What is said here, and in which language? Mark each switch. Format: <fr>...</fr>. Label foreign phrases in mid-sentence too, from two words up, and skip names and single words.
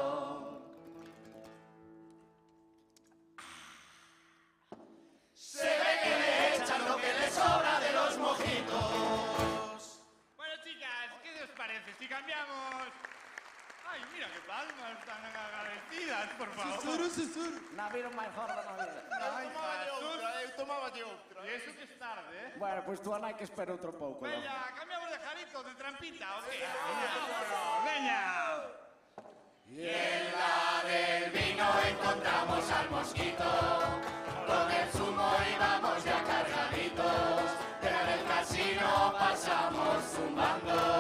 <es>Se ve que le echan lo que le sobra de los mojitos. Bueno, chicas, ¿qué os parece si cambiamos? Ay, mira qué palmas tan agradecidas, por favor. Susur.</es> <gl>Na viro máis gorda na vida. Eu tomaba de outra. E eso que es tarde, eh? Bueno, pois tua nai que espere outro pouco. Veña, cambiamos de jarito, de trampita, ¿o qué? Veña.</gl> <es>Y en la del vino encontramos al mosquito. Con el zumo íbamos ya cargaditos. De la del casino pasamos zumbando.</es>